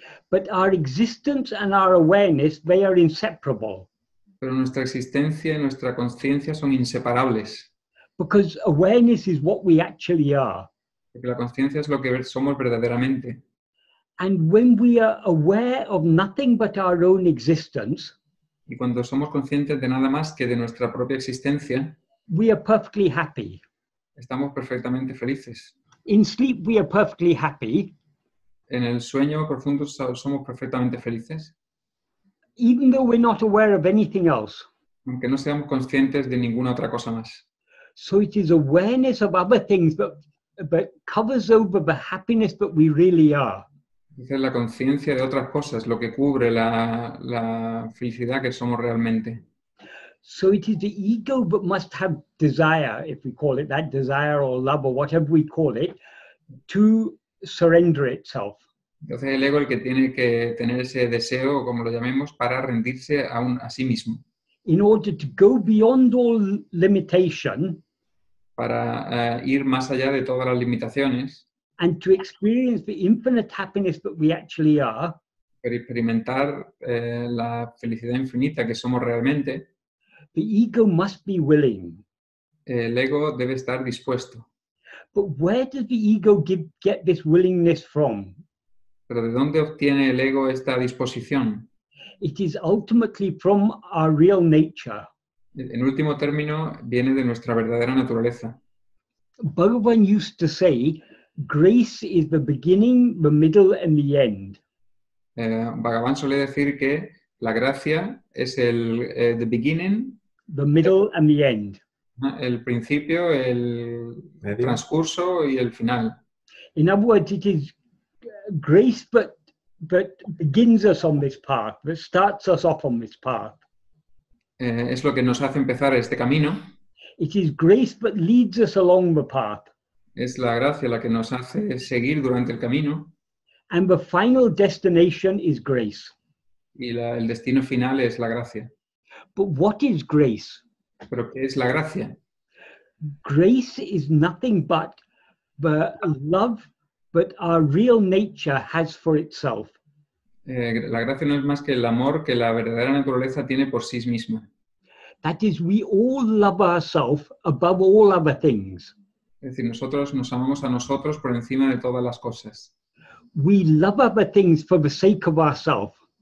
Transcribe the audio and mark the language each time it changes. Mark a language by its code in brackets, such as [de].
[en] But our existence and our awareness, they are inseparable. [es] Pero nuestra existencia y nuestra conciencia son inseparables. [en] Because awareness is what we actually are. [es] Porque la conciencia es lo que somos verdaderamente. [en] And when we are aware of nothing but our own existence, [es] Y cuando somos conscientes de nada más que de nuestra propia existencia, [en] we are perfectly happy. [es] estamos perfectamente felices. [en] In sleep, we are perfectly happy, [es] En el sueño profundo somos perfectamente felices, [en] even though we're not aware of anything else. [es] aunque no seamos conscientes de ninguna otra cosa más. [en] So it is awareness of other things that covers over the happiness that we really are. [es] Es la conciencia de otras cosas lo que cubre la felicidad que somos realmente. [en] So it is the ego that must have desire, if we call it that, desire or love or whatever we call it, to surrender itself. [es] Entonces el ego el que tiene que tener ese deseo, como lo llamemos, para rendirse a sí mismo, [en] In order to go beyond all limitation [es] para ir más allá de todas las limitaciones [en] and to experience the infinite happiness that we actually are, [es] experimentar la felicidad infinita que somos realmente, [en] the ego must be willing. [es] el ego debe estar dispuesto. [en] But where does the ego get this willingness from? [es] Pero ¿de dónde obtiene el ego esta disposición? [en] It is ultimately from our real nature. [es] En último término, viene de nuestra verdadera naturaleza. [en] Bhagavan used to say, grace is the beginning, the middle, and the end. [es] Bhagavan suele decir que la gracia es el [en] the beginning, The middle and the end. [es] el principio, el Medio. transcurso y el final. [en] In other words, it is grace but begins us on this path, that starts us off on this path. [es] Es lo que nos hace empezar este camino. [en] It is grace but leads us along the path. [es] Es la gracia la que nos hace seguir durante el camino. [en] And the final destination is grace. [es] Y el destino final es la gracia. [en] But what is grace? [es] ¿Pero qué es la gracia? [en] Grace is nothing but the love that our real nature has for itself. [es] La gracia no es más que el amor que la verdadera naturaleza tiene por sí misma. [en] That is, we all love ourselves above all other things. [es] Es decir, nosotros nos amamos a nosotros por encima de todas las cosas. [en] We love other things for the sake of ourselves.